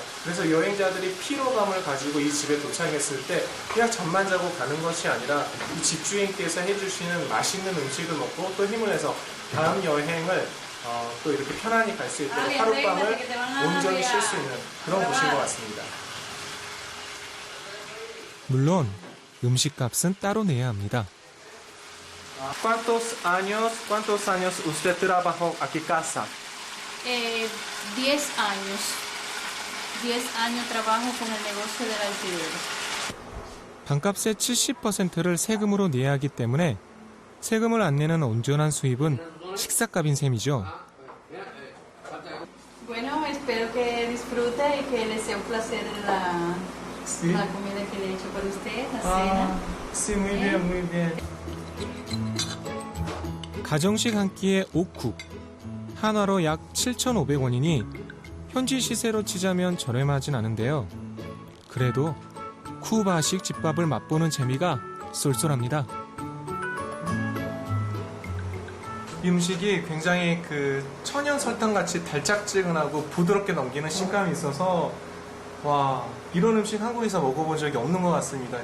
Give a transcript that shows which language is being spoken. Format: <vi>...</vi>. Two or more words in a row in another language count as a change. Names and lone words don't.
<ko>그래서 여행자들이 피로감을 가지고 이 집에 도착했을 때 그냥 잠만 자고 가는 것이 아니라 이 집주인께서 해주시는 맛있는 음식을 먹고 또 힘을 내서 다음 여행을 또 이렇게 편안히 갈 수 있도록 하룻밤을 온전히 쉴 수 있는 그런 곳인 것 같습니다. 물론 음식값은 따로 내야 합니다.</ko> <es>¿Cuántos años usted trabajó aquí casa? 10 años. 10 años trabajo con el negocio del alquiler.</es> <ko>방값의 70%를 세금으로 내야 하기 때문에 세금을 안 내는 온전한 수입은 식사값인 셈이죠.</ko> <es>Bueno, espero que disfrute y que le sea un placer la comida que le he hecho para usted, la cena. Sí, muy bien, muy bien.</es> <ko>가정식 한 끼에 5쿡, 한화로 약 7,500원이니 현지 시세로 치자면 저렴하진 않은데요. 그래도 쿠바식 집밥을 맛보는 재미가 쏠쏠합니다. 이 음식이 굉장히 그 천연 설탕같이 달짝지근하고 부드럽게 넘기는 식감이 있어서 와, 이런 음식 한국에서 먹어본 적이 없는 것 같습니다.</ko>